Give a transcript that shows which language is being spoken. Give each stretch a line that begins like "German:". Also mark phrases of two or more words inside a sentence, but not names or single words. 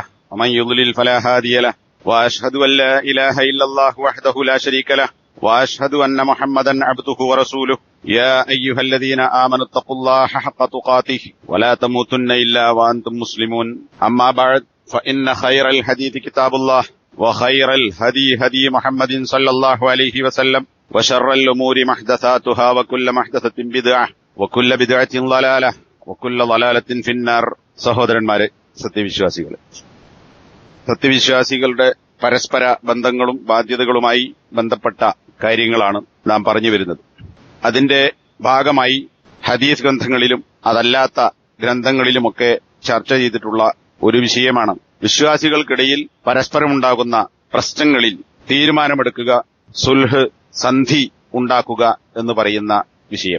Arabic: ومن يضلل فلا هادي له وأشهد أن لا إله إلا الله وحده لا شريك له وأشهد أن محمدا عبده ورسوله يا أيها الذين آمنوا اتقوا الله حق تقاته ولا تموتن إلا وأنتم مسلمون أما بعد فإن خير الحديث كتاب الله وخير الهدي هدي محمد صلى الله عليه وسلم وشر الأمور محدثاتها وكل محدثة بدعة وكل بدعة ضلالة وكل ضلالة في النار.
Malayalam: സഹോദരന്മാരെ, സത്യവിശ്വാസികളുടെ പരസ്പര ബന്ധങ്ങളും ബാധ്യതകളുമായി ബന്ധപ്പെട്ട കാര്യങ്ങളാണ് നാം പറഞ്ഞു വരുന്നത്. അതിന്റെ ഭാഗമായി ഹദീസ് ഗ്രന്ഥങ്ങളിലും അതല്ലാത്ത ഗ്രന്ഥങ്ങളിലുമൊക്കെ ചർച്ച ചെയ്തിട്ടുള്ള ഒരു വിഷയമാണ് വിശ്വാസികൾക്കിടയിൽ പരസ്പരമുണ്ടാകുന്ന പ്രശ്നങ്ങളിൽ തീരുമാനമെടുക്കുക, സുൽഹ്, സന്ധി ഉണ്ടാക്കുക എന്ന് പറയുന്ന വിഷയം.